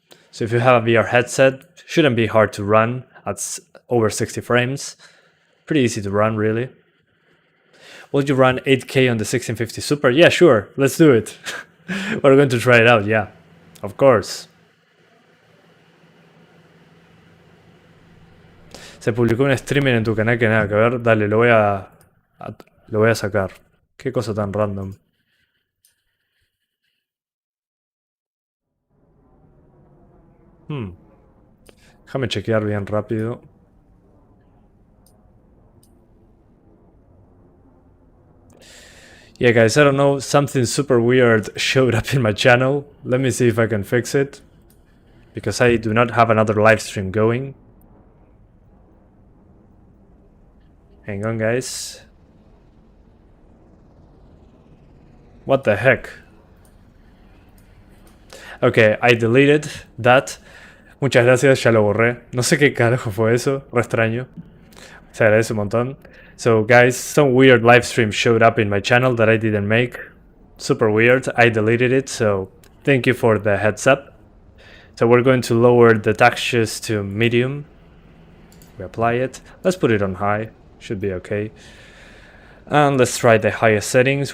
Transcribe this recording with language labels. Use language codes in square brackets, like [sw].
[en] So if you have a VR headset, shouldn't be hard to run at over 60 frames. Pretty easy to run, really. Will you run 8K on the 1650 Super? Yeah, sure, let's do it. We're going to try it out, yeah, of course. [es] Se publicó un streaming en tu canal que nada que ver. Dale, lo voy a sacar. Qué cosa tan random. Déjame chequear bien rápido. [en] Yeah guys, I don't know, something super weird showed up in my channel. Let me see if I can fix it. Because I do not have another live stream going. Hang on guys. What the heck? Ok, I deleted that. [es] Muchas gracias, ya lo borré. No sé qué carajo fue eso, re extraño. Se agradece un montón. [en] So guys, some weird live stream showed up in my channel that I didn't make. Super weird, I deleted it, so thank you for the heads up. So we're going to lower the textures to medium. We apply it. Let's put it on high, should be okay. And let's try the highest settings.